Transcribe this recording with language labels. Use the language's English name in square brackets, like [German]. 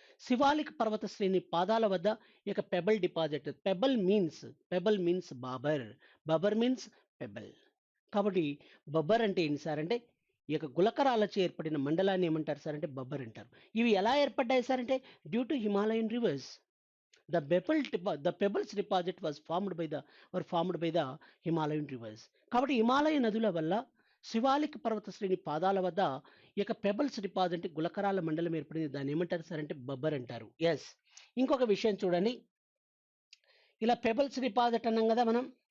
[Telugu] శివాలిక్ పర్వత శ్రేణి పాదాల వద్ద ఇక pebble deposit. [English] Pebble means Bhabar. Bhabar means pebble. [Telugu] కాబట్టి బబ్బర్ అంటే ఏంటి సార్ అంటే ఈ యొక్క గులకరాలచే ఏర్పడిన మండలాన్ని ఏమంటారు సార్ అంటే బబ్బర్ అంటారు. ఇవి ఎలా ఏర్పడ్డాయి సార్ అంటే [English] Due to Himalayan rivers. the pebbles deposit was formed by the Himalayan rivers. [Telugu] కాబట్టి హిమాలయ నదుల వల్ల శివాలిక్ పర్వత శ్రేణి పాదాల వద్ద ఈ యొక్క పెబల్స్ డిపాజిట్ అంటే గులకరాల మండలం ఏర్పడింది. దాన్ని ఏమంటారు సార్ అంటే బబ్బర్ అంటారు. ఎస్. ఇంకొక విషయం చూడండి, ఇలా పెబల్స్ డిపాజిట్ అన్నాం కదా మనం.